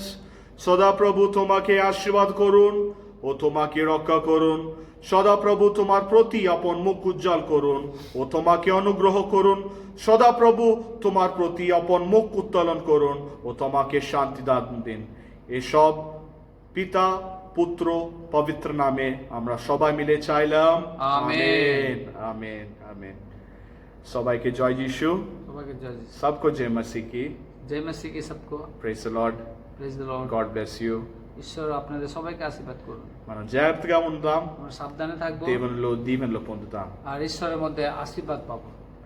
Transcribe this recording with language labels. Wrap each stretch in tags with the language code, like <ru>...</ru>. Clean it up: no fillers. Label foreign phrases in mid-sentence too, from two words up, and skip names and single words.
<bn>সদা প্রভু তোমাকে আশীর্বাদ করুন ও তোমাকে রক্ষা করুন। সদা প্রভু তোমার প্রতি আপন মুখ উজ্জ্বল করুন ও তোমাকে অনুগ্রহ করুন। সদা প্রভু তোমার প্রতি আপন মুখ উত্তোলন করুন ও তোমাকে শান্তি দান দিন। এসব পিতা পুত্র পবিত্র নামে আমরা সবাই মিলে চাইলাম। আমেন। আমেন আমেন। সবাইকে জয় যিশু। সবাইকে জয় যিশু।</bn> <hi>सबको जय मसीह की। जय मसीह की सबको</hi> <en>Praise the Lord. Praise the Lord. God bless you.</en> <bn>ঈশ্বর আপনাদের সবাইকে আশীর্বাদ করুন।</bn> <te>మనం జాగ్రత్తగా ఉందాం,</te> <bn>আমরা সাবধানে থাকবো</bn> <te>దేవునిలో దీవెనలు పొందుతాం.</te> <bn>আর ঈশ্বরের মধ্যে আশীর্বাদ পাবো।</bn>